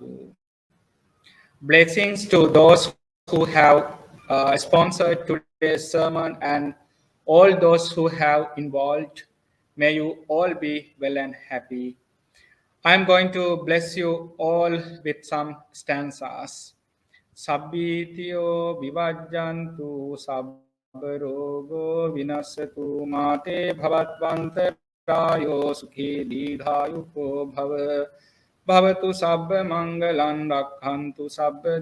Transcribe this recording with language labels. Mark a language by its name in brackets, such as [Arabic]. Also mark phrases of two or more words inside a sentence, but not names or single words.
[English] Blessings to those who who have sponsored today's sermon and all those who have involved. May you all be well and happy. I'm going to bless you all with some stanzas. [Pali] Sabbitiyo vivajjantu sabbarogo vinasatu mate bhavatvantaraayo sukhi didhayuko bhava bhavatu sabba mangalan rakhantu sabba